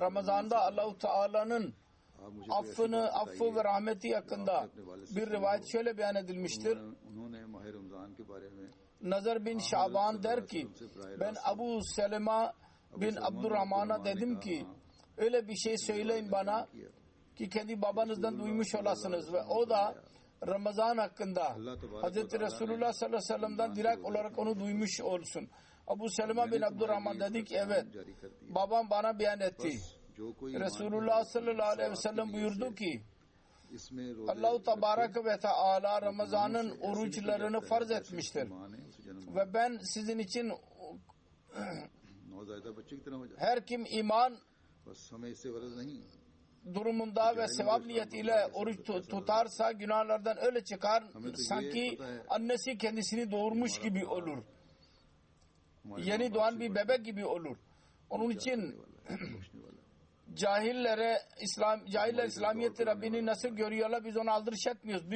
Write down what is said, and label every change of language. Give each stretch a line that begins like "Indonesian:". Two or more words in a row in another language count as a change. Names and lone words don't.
Turkish: Ramazan'da Allah-u Teala'nın
Hindi: आप मुझे कोई ऐसी बात
Turkish: affı ve rahmeti hakkında bir rivayet şöyle beyan edilmiştir.
Hindi: उन्होंने माह रमजान के बारे में
Turkish: Nazar bin Şaban der ki ben Abu Selema bin Abdurrahman'a dedim ki öyle bir şey söyleyin bana ki kendi babanızdan duymuş olasınız ve o da Ramazan hakkında Hz. Resulullah
Arabic: صلى الله عليه وسلم'den
Turkish: direkt olarak onu duymuş olsun. Abu Selema bin Abdurrahman dedi ki evet babam bana beyan etti. Resulullah
Arabic: صلى الله عليه وسلم
Turkish: buyurdu ki
Arabic: الله تبارك وتعالى
Turkish: Ramazan'ın oruçlarını farz etmiştir. Ve ben sizin için
Hindi: नौज़ायदा बच्चे की तरह हो जाए,
Turkish: her kim iman
Hindi: बस हमें इससे गरज नहीं।
Turkish: durumunda ve sevap niyetiyle oruç tutarsa günahlardan öyle çıkar sanki annesi kendisini doğurmuş gibi olur. Yeni doğan bir bebek gibi olur. Onun için cahiller İslamiyet'i Rabbini nasıl görüyorlar biz onu aldırış etmiyoruz.